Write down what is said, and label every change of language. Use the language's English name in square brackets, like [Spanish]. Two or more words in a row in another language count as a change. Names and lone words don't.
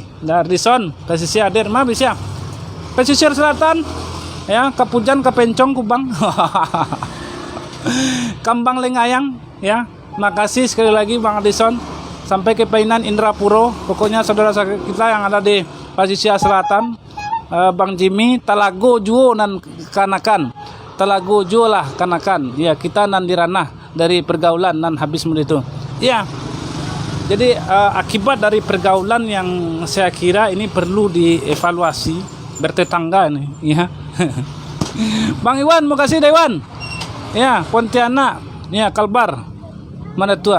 [Indonesian] Dari Son, pesisir hadir, maaf ya. Pesisir Selatan, ya, Kapujan, Kapencong, Kubang, Kambang Lengayang, ya. Makasih sekali lagi Bang Adison. Sampai ke Painan Indrapuro. Pokoknya saudara-saudara kita yang ada di pesisir Selatan, Bang Jimmy, [Minangkabau] Talago Juo nan kanakan. Talago Juo lah kanakan. Ya, kita nan diranah dari pergaulan nan habis itu. [Indonesian] Ya. Jadi akibat dari pergaulan yang saya kira ini perlu dievaluasi bertetangga nih, ya. Bang Iwan, makasih Dewan. Ya, Pontianak, ya, Kalbar. Mana tua?